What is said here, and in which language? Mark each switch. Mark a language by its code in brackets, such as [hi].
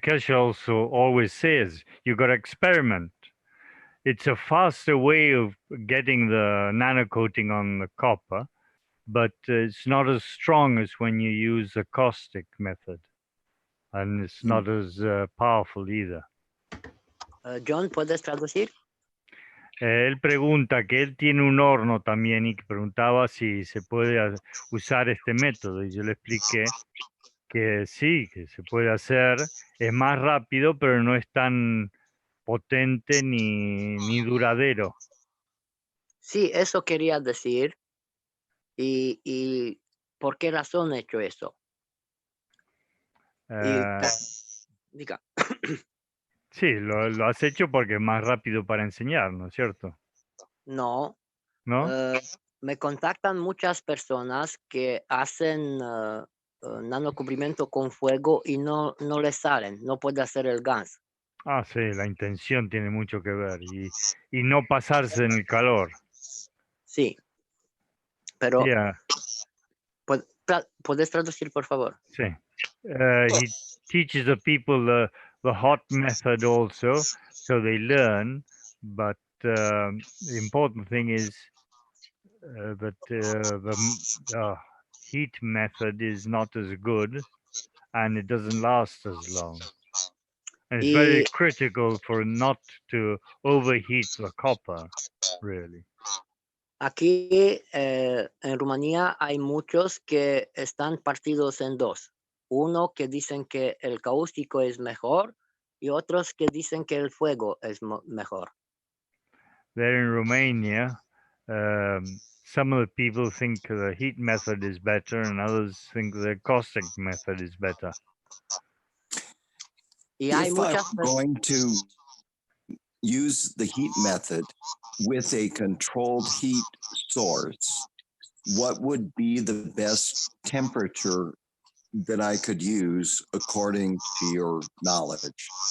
[en] Keshe also always says you got to experiment. It's a faster way of getting the nano coating on the copper, but it's not as strong as when you use the caustic method, and it's not as powerful either. [es] John, ¿puedes traducir? Él pregunta que él tiene un horno también y que preguntaba si se puede usar este método, y yo le expliqué que sí, que se puede hacer, es más rápido, pero no es tan potente ni duradero. Sí, eso quería decir. ¿Y por qué razón he hecho eso? Diga. Sí, lo has hecho porque es más rápido para enseñar, ¿no es cierto? No. ¿No? Me contactan muchas personas que hacen nanocubrimiento con fuego y no les salen, no puede hacer el Gans. Ah, sí, la intención tiene mucho que ver y no pasarse en el calor. Sí, pero [en] Yeah. [es] ¿puedes traducir, por favor? Sí. [en] He teaches the people the hot method also, so they learn, but the important thing is that the heat method is not as good and it doesn't last as long. And it's very critical for not to overheat the copper, really. [es] Aquí en Rumanía hay muchos que están partidos en dos. Uno que dicen que el cáustico es mejor y otros que dicen que el fuego es mejor. [en] There in Romania, some of the people think the heat method is better and others think the caustic method is better. [es] Y hay [en] If I'm going to use the heat method with a controlled heat source, what would be the best temperature that I could use according to your knowledge?